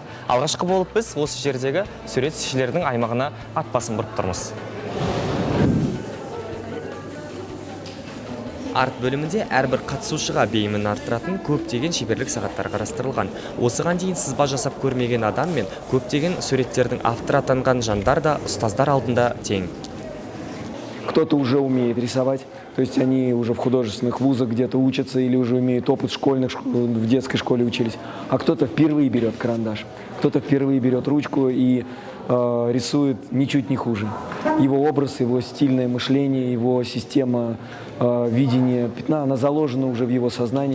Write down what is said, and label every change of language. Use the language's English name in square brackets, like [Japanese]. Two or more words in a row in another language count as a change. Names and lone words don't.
[Kazakh] Алғашқы болып біз осы жердегі суретшілердің аймағына ат басын бұрып тұрмыз. Арт бөлімінде әрбір қатысушыға бейімін арттыратын көптеген шеберлік сағаттар қарастырылған. Осыған дейін сызба жасап көрмеген адам мен көптеген суреттердің авторы атанған жандар да ұстаздар алдында тең. [Russian] Кто-то уже умеет рисовать, то есть они уже в художественных вузах где-то учатся или уже имеют опыт в детской школе учились, а кто-то впервые берет карандаш, кто-то впервые берет ручку и рисует ничуть не хуже. Его образ, его стильное мышление, его система видения пятна, она заложена уже в его сознании.